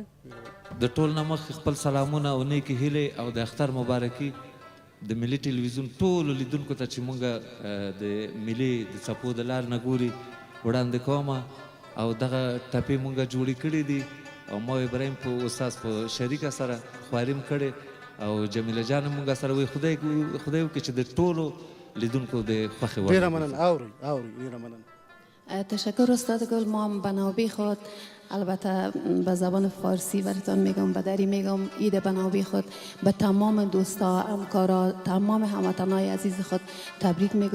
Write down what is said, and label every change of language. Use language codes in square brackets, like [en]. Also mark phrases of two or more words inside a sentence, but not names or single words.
[ps] د ټول نه مخکې خپل سلامونه او نیکې هیلې او د اختر مبارکي د ملي ټلویزیون ټولو لیدونکو ته چې مونږ د ملي د څپو د لار نه ګوري وړاندې کومه او دغه ټپې مونږ جوړې کړې دي او ما ابراهیم په استاد په شریکه سره خواریم کړې او جمیله جان مونږ سره وي خدای وکړي چې د ټولو لیدونکو د خوښې وړ ډیره مننه. اوري ډیره مننه. [fa] تشکر استاد گل. ما هم بنابی خود البته به زبان فارسی براتون میگم، به دری میگم عید بنابی خود به تمام دوستا، همکارا، تمام هموطنای عزیز خود تبریک میگم.